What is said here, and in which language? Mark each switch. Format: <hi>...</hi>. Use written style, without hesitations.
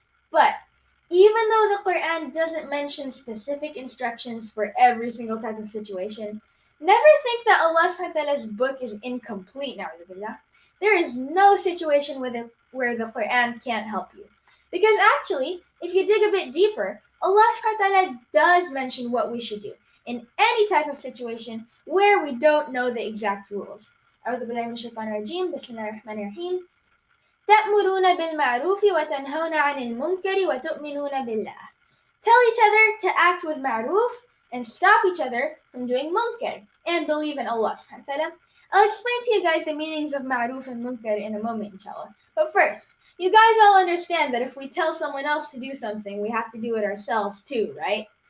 <en>But even though the Quran doesn't mention specific instructions for every single type of situation, never think that Allah subhanahu wa ta'ala's book is incomplete, na'udhu. There is no situation where the Quran can't help you. Because actually, if you dig a bit deeper, Allah subhanahu wa ta'ala does mention what we should do in any type of situation where we don't know the exact rules.</en> <ar>أعوذ بالله من الشيطان الرجيم بسم الله الرحمن الرحيم تأمرون بالمعروف وتنهون عن المنكر وتؤمنون بالله.</ar> <en>Tell each other to act with ma'roof and stop each other from doing munkar and believe in Allah subhanahu wa ta'ala. I'll explain to you guys the meanings of ma'roof and munkar in a moment, inshallah. But first, you guys all understand that if we tell someone else to do something, we have to do it ourselves too, right?</en>